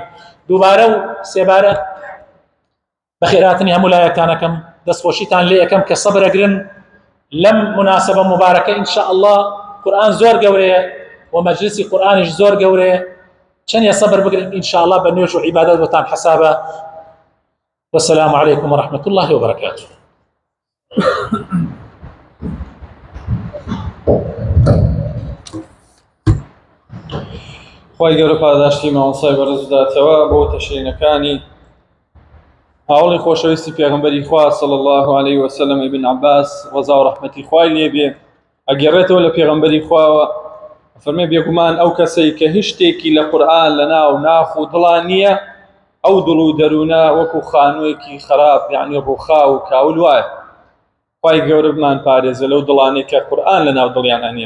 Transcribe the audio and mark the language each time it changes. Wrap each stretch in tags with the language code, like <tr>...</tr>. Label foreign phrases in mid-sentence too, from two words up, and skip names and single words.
<ckb>دووبارە و سێبارە بەخێراتنی هەموو لایەکانەکەم دەستخۆشیتان لێ یەکەم کە سەبرەگرن لەم مناسبە مبارەکە</ckb> <ar>ئینشاء الله.</ar> <ckb>قورآن زۆر گەورەیە و مەجلیسی قورآنیش زۆر گەورەیە، چەندە سەبر بگرن</ckb> <ar>ئینشاء الله</ar> <ckb>بە نوێژ و عیبادەت بۆتان حەسابە.</ckb> <ar>والسلام عليكم ورحمة الله وبركاته.</ar> <ckb>خی گەورە پاداشتی مامۆسای بەڕێز بداتەوە بۆ تەشرینەکانی هاوڵی خۆشەویستی پێغەمبەری خوا</ckb> <ar>صلی الله عليه وسلم</ar> <ckb>ابن عباس ڕەزا و ڕەحمەتی خوای لێ بێ. ئەگەڕێتەوە لە پێغەمبەری خواوە فەرمێ بێگومان ئەو کەسەی کە هیچ شتێکی لە قورئان لەناو ناف و دڵان نییە ئەو دڵ و دەروونە وەکو خانوویەکی خراپ یعنی ڕووخا و کاول وایە. خی گەورە بمان پارێزە لەو دڵانەی کە قورئان لەناو دڵیان هەنیە.</ckb>